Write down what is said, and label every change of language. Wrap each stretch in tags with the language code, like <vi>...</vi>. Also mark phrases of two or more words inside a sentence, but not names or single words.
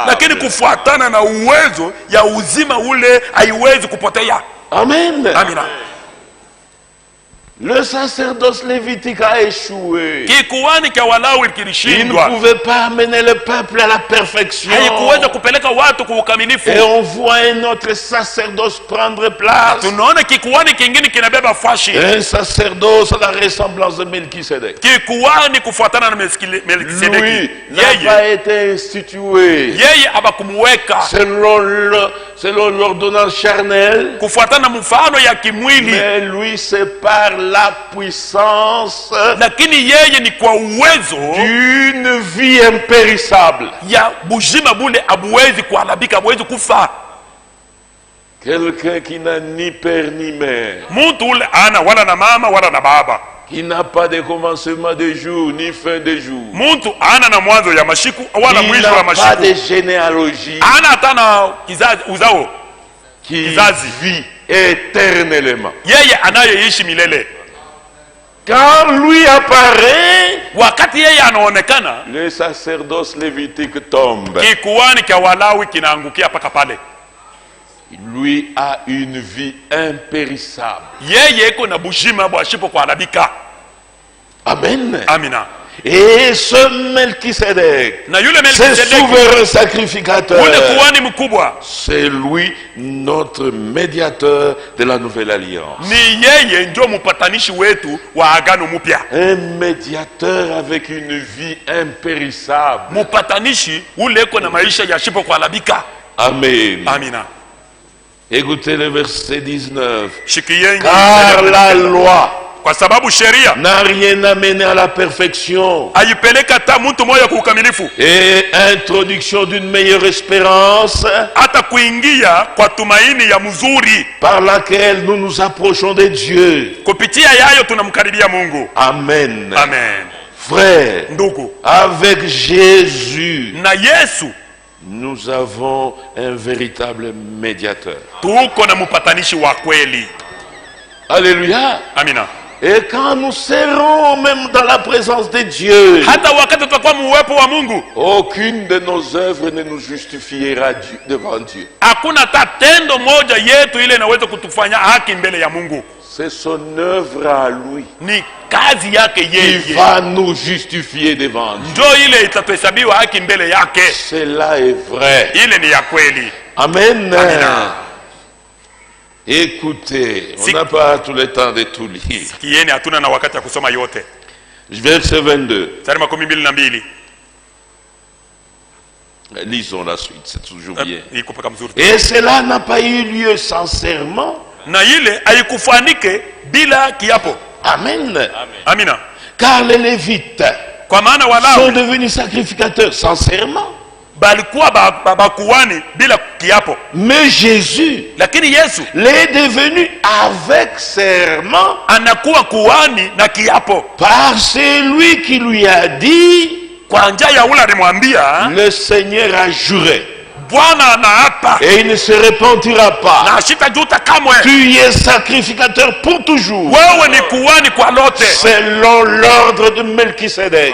<sw>lakini kufuatana na uwezo ya uzima ule haiwezi kupotea. Amen. Amina.</sw> <fr>Le sacerdoce lévitique a échoué.</fr> <sw>Kikuhani cha Walawi</sw> <fr>Il ne</fr> <sw>kilishindwa,</sw> <fr>pouvait pas amener le peuple à la perfection.</fr> <sw>haikuweza kupeleka watu kwa ukamilifu.</sw> <fr>Et on voit un autre sacerdoce prendre place.</fr> <sw>Tunaona kikuhani kingine kinabeba fashi,</sw> <fr>Un sacerdoce à la ressemblance de Melchisedec.</fr> <sw>kikuhani kufuatana na Melkisedeki.</sw> <fr>Lui n'a pas été institué</fr> <sw>Yeye abakumuweka</sw> <fr>selon l'ordonnance charnelle,</fr> <sw>kufuatana na mfano ya kimwili,</sw> <fr>mais lui c'est par la puissance</fr> <sw>lakini yeye ni kwa uwezo</sw> <fr>d'une vie impérissable.</fr> <sw>ya bujima bule abuwezi kuharibika, abuwezi kufa.</sw> <fr>Quelqu'un qui n'a ni père ni mère,</fr> <sw>Muntu ule ana wala na mama wala na baba,</sw> <fr>qui n'a pas de commencement de jour ni fin de jour,</fr> <sw>muntu ana na mwanzo ya mashiku wala</sw> <fr>qui</fr> <sw>mwisho wa</sw> <fr>n'a pas</fr> <sw>mashiku,</sw> <fr>de généalogie,</fr> <sw>ana hata na kizazi uzao,</sw> <fr>qui</fr> <sw>kizazi.</sw> <fr>vit éternellement.</fr> <sw>yeye anayeishi milele.</sw> <fr>Quand lui apparaît,</fr> <sw>Wakati yeye anaonekana,</sw> <fr>le sacerdoce lévitique tombe.</fr> <sw>kikuhani cha Walawi kinaangukia paka pale.</sw> <fr>Lui a une vie impérissable.</fr> <sw>Yeye iko na bujima bwashipo kuharibika. Amen. Amina.</sw> <fr>Et ce Melchisedec,</fr> <sw>Na yule</sw> <fr>ce</fr> <sw>Melkisedeki,</sw> <fr>souverain sacrificateur,</fr> <sw>ule kuhani mkubwa,</sw> <fr>c'est lui notre médiateur de la nouvelle alliance.</fr> <sw>ni yeye ndio mpatanishi wetu wa agano mpya.</sw> <fr>Un médiateur avec une vie impérissable.</fr> <sw>Mpatanishi ule eko na maisha yashipo kuharibika. Amen. Amina.</sw> <fr>Écoutez le verset 19.</fr> <sw>Shikieni,</sw> <fr>Car la loi</fr> <sw>kwa sababu sheria</sw> <fr>n'a rien amené à la perfection</fr> <sw>haipeleka hata mtu moja kwa ukamilifu,</sw> <fr>et introduction d'une meilleure espérance</fr> <sw>hata kuingia kwa tumaini ya mzuri,</sw> <fr>par laquelle nous nous approchons de Dieu.</fr> <sw>kupitia yayo tunamkaribia Mungu. Amen. Amen.</sw> <fr>Frère,</fr> <sw>Ndugu,</sw> <fr>avec Jésus,</fr> <sw>na Yesu</sw> <fr>nous avons un véritable médiateur.</fr> <sw>tuko na mpatanishi wa kweli. Alléluia. Amina.</sw> <fr>Et quand nous serons même dans la présence de Dieu,</fr> <sw>Hata wakati tutakuwa muwepo wa Mungu,</sw> <fr>aucune de nos œuvres ne nous justifiera devant Dieu.</fr> <sw>hakuna hata tendo moja yetu ile inaweza kutufanya haki mbele ya Mungu.</sw> <fr>C'est son œuvre à lui</fr> <sw>Ni kazi yake</sw> <fr>qui</fr> <sw>yeye</sw> <fr>va nous justifier devant Dieu.</fr> <sw>ndio ile itatuhesabiwa haki mbele yake.</sw> <fr>Cela est vrai.</fr> <sw>Ile ni ya kweli. Amen. Amina.</sw> <fr>Écoutez, on n'a pas tout le temps de tout lire.</fr> <sw>Kieni, hatuna na wakati ya kusoma yote.</sw> <fr>Verset 22.</fr> <sw>Mstari 22.</sw> <fr>Lisons la suite, c'est toujours bien.</fr> <sw>Iko paka mzuri.</sw> <fr>Et cela n'a pas eu lieu sans serment.</fr> <sw>Na ile haikufanike bila kiapo. Amen. Amina.</sw> <fr>Car les Lévites</fr> <sw>Kwa maana</sw> <fr>sont</fr> <sw>Walawi</sw> <fr>devenus sacrificateurs sans serment.</fr> <sw>balikuwa bakuhani bila kiapo,</sw> <fr>Mais Jésus</fr> <sw>lakini Yesu</sw> <fr>l'est devenu avec serment</fr> <sw>anakuwa kuhani na kiapo,</sw> <fr>par celui qui lui a dit,</fr> <sw>kwa njia ya ule alimwambia,</sw> <fr>le Seigneur a juré</fr> <sw>Bwana anaapa</sw> <fr>et il ne se repentira pas.</fr> <sw>na sitajuta kamwe,</sw> <fr>Tu es sacrificateur pour toujours,</fr> <sw>wewe ni kuhani kwa lote,</sw> <fr>selon l'ordre de Melchisedec.</fr>